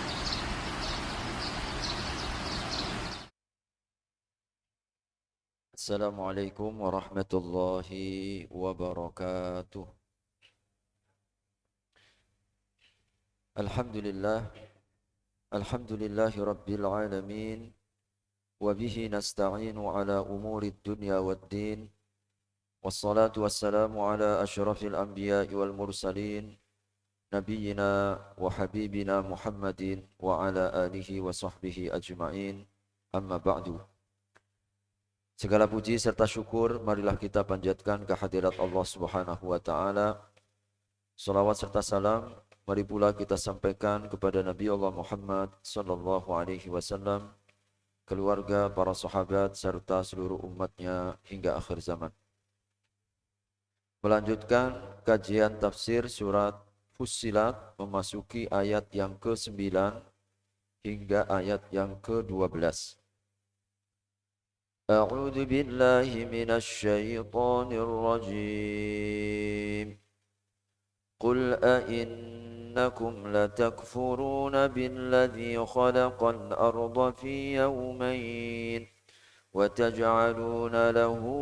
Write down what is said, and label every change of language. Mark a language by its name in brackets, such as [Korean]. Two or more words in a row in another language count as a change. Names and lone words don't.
[Arabic] السلام عليكم ورحمة الله وبركاته. الحمد لله رب العالمين. وبه نستعين على أمور الدنيا والدين. والصلاة والسلام على أشرف الأنبياء والمرسلين. نبينا وحبيبنا محمد وعلى آله وصحبه أجمعين. أما بعد. [Indonesian] Segala puji serta syukur marilah kita panjatkan kehadirat Allah [Arabic] سبحانه وتعالى. [Indonesian] Salawat serta salam mari pula kita sampaikan kepada Nabi Allah Muhammad [Arabic] صلى الله عليه وسلم, [Indonesian] keluarga, para sahabat serta seluruh umatnya hingga akhir zaman. Melanjutkan kajian tafsir surat Fussilat memasuki ayat yang ke-9 hingga ayat yang ke-12. [Arabic] أعوذ بالله من الشيطان الرجيم قل أئنكم لتكفرون بالذي خلق الأرض في يومين وتجعلون له